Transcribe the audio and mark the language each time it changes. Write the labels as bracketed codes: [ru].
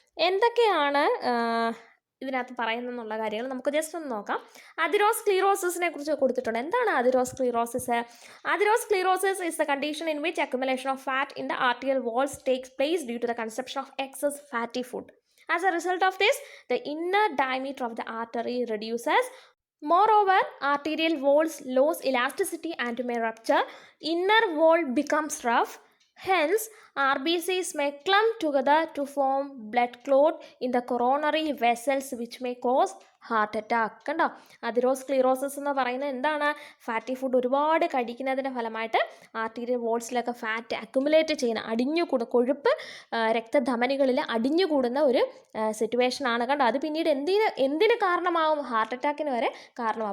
[ml] എന്തൊക്കെയാണ് ഇതിനകത്ത് പറയുന്നുള്ള കാര്യങ്ങൾ നമുക്ക് ജസ്റ്റ് ഒന്ന് നോക്കാം. അതിറോസ്ക്ലീറോസിസിനെ കുറിച്ച് കൊടുത്തിട്ടുണ്ട്. എന്താണ് atherosclerosis? [en] Atherosclerosis is the condition in which accumulation of fat in the arterial walls takes place due to the consumption of excess fatty food. As a result of this, the inner diameter of the artery reduces. Moreover, arterial walls lose elasticity and may rupture. Inner wall becomes rough. Hence, RBCs may clump together to form blood clot in the coronary vessels which may cause heart attack. [ml] കണ്ടോ? Atherosclerosis എന്ന് പറയുന്നത് എന്താണ്? Fatty food ഒരുപാട് കഴിക്കുന്നതിൻ്റെ ഫലമായിട്ട് arterial വോൾസിലൊക്കെ fat accumulate ചെയ്യുന്ന കൊഴുപ്പ് രക്തധമനികളിൽ അടിഞ്ഞുകൂടുന്ന ഒരു സിറ്റുവേഷനാണ്. കണ്ടോ? അത് പിന്നീട് എന്തിന് കാരണമാവും? ഹാർട്ട് അറ്റാക്കിന് വരെ കാരണമാവും.